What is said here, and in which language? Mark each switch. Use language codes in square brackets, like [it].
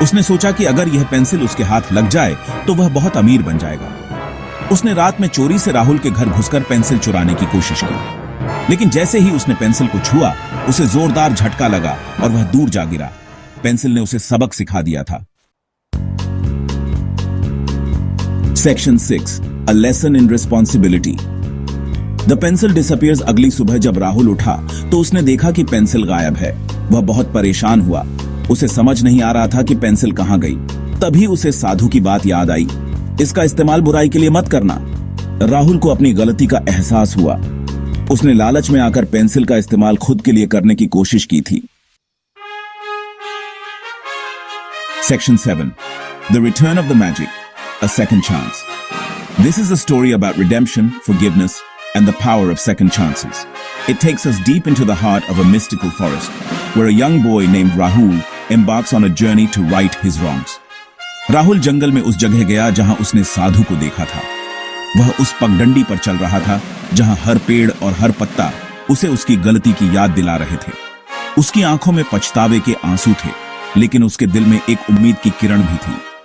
[hi] उसने सोचा कि अगर यह पेंसिल उसके हाथ लग जाए तो वह बहुत अमीर बन जाएगा। उसने रात में चोरी से राहुल के घर घुसकर पेंसिल चुराने की कोशिश की, लेकिन जैसे ही उसने पेंसिल को छुआ, उसे जोरदार झटका लगा और वह दूर जा गिरा। पेंसिल ने उसे सबक सिखा दिया था। [en] Section 6, A lesson in responsibility. The pencil disappears. [hi] अगली सुबह जब राहुल उठा तो उसने देखा कि पेंसिल गायब है। वह बहुत परेशान हुआ। उसे समझ नहीं आ रहा था कि पेंसिल कहां गई। तभी उसे साधु की बात याद आई। इसका इस्तेमाल बुराई के लिए मत करना। राहुल को अपनी गलती का एहसास हुआ। उसने लालच में आकर पेंसिल का इस्तेमाल खुद के लिए करने की कोशिश की थी। [en] Section 7, The Return of the Magic, A Second Chance. This is a story about redemption, forgiveness, and the power of second chances. It takes us deep into the heart of a mystical forest, where a young boy named Rahul embarks on a journey to right his wrongs. [hi] Rahul जंगल में उस जगह गया जहां उसने साधु को देखा था। वह उस पगडंडी पर चल रहा था जहां हर पेड़ और हर पत्ता उसे उसकी गलती की याद दिला रहे थे। उसकी आंखों में पछतावे के आंसू थे, लेकिन उसके दिल में एक उम्मीद की किरण भी थी।